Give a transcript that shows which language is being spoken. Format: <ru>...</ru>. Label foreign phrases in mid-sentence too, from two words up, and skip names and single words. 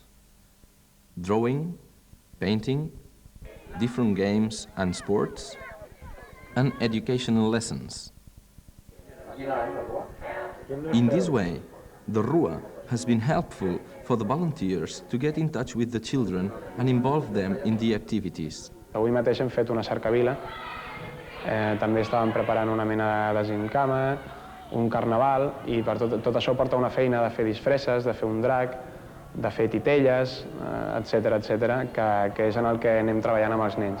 <en>Drawing, painting, different games and sports, and educational lessons. In this way, the RUA has been helpful for the volunteers to get in touch with the children and involve them in the activities.</en> <ca>Avui mateix hem fet una cercavila, també estàvem preparant una mena de gincama, un carnaval, i per tot això porta una feina de fer disfresses, de fer un drac, de fer titelles, etc., que és en el que anem treballant amb els nens.</ca>